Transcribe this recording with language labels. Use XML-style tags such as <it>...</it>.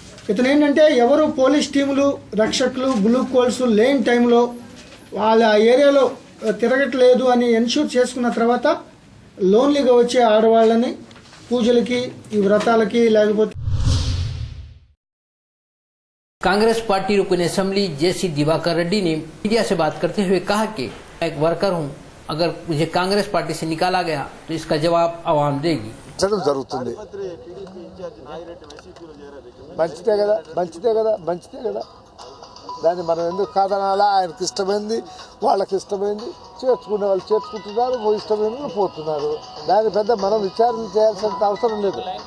<te>ఇతను ఏంటంటే ఎవరు పోలీస్ టీములు, రక్షకులు, బ్లూ కోల్స్ లేని టైంలో వాళ్ళ ఏరియాలో తిరగట్లేదు అని ఎన్ష్యూర్ చేసుకున్న తర్వాత లోన్లీగా వచ్చే ఆడవాళ్ళని పూజలకి, ఈ వ్రతాలకి లేకపోతే</te> <hi>कांग्रेस पार्टी रुकन असेंबली जेसी दिवाकर रेड्डी ने मीडिया से बात करते हुए कहा कि मैं एक वर्कर हूं, अगर मुझे कांग्रेस पार्टी से निकाला गया तो इसका जवाब आवाम देगी.</hi> <te>జరుగుతుంది మంచిదే కదా దాన్ని మనం ఎందుకు కాదనాలా? ఆయనకి ఇష్టమైంది, వాళ్ళకి ఇష్టమైంది, చేర్చుకునే వాళ్ళు చేర్చుకుంటున్నారు, ఇష్టమైన వాళ్ళు పోతున్నారు. దాని పెద్ద మనం విచారణ చేయాల్సిన అవసరం లేదు.</te>